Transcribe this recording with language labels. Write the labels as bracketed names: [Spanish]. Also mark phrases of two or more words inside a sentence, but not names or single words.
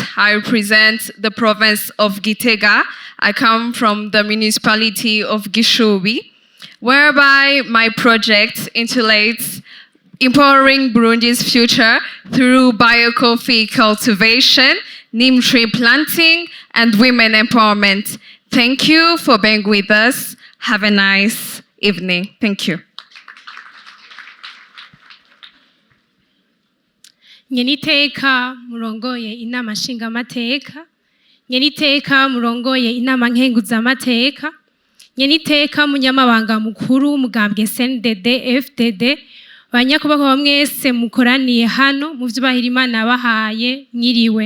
[English] I represent the province of Gitega. I come from the municipality of Gishubi, whereby my project interlates empowering Burundi's future through biocoffee cultivation, neem tree planting, and women empowerment. Thank you for being with us. Have a nice evening. Thank you. [Rundi] Nyeniteka murongoye inama nshingamateka, nyeniteka murongoye inama nkenguzamateka, nyeniteka munyamabanga mukuru w'umugambwe Cndd FDD, banyakubahwa mwese mukoraniye hano mu vyubahiro Imana yabahaye mwiriwe.